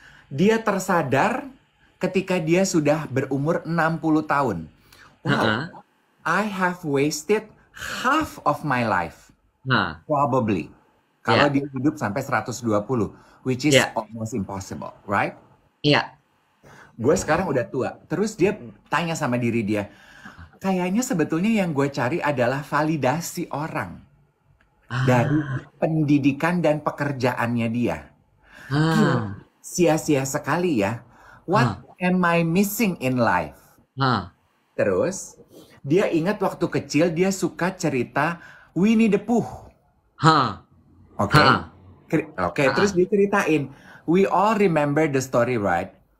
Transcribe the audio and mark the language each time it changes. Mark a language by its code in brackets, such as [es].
[id] Dia tersadar ketika dia sudah berumur 60 tahun. [en] Wow, I have wasted half of my life. Probably. [id] Kalau dia hidup sampai 120, [en] which is almost impossible, right? [id] Iya. Gue sekarang udah tua. Terus dia tanya sama diri dia, kayaknya sebetulnya yang gue cari adalah validasi orang. Dari pendidikan dan pekerjaannya dia. Sia-sia sekali ya. [en] What am I missing in life? [id] Terus, dia ingat waktu kecil dia suka cerita Winnie the Pooh. Oke, terus dia ceritain. [en] We all remember the story, right?